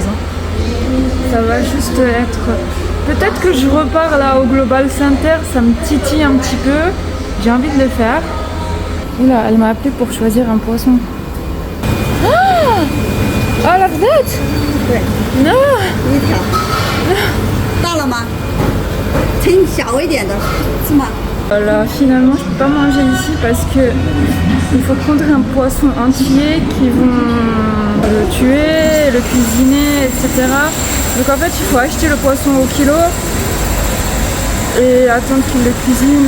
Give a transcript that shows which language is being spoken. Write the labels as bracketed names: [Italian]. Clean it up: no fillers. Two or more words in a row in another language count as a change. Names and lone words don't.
[French] Ça va juste être... Peut-être que je repars là au Global Center, ça me titille un petit peu. J'ai envie de le faire. Oula, elle m'a appelé pour choisir un poisson. Ah, la vedette? Ouais. Non. [Chinese] 一条。到了吗？称小一点的，是吗？ [French] Voilà, finalement je peux pas manger ici parce que il faut prendre un poisson entier qui vont le tuer, le cuisiner, etc. Donc en fait il faut acheter le poisson au kilo et attendre qu'il le cuisine.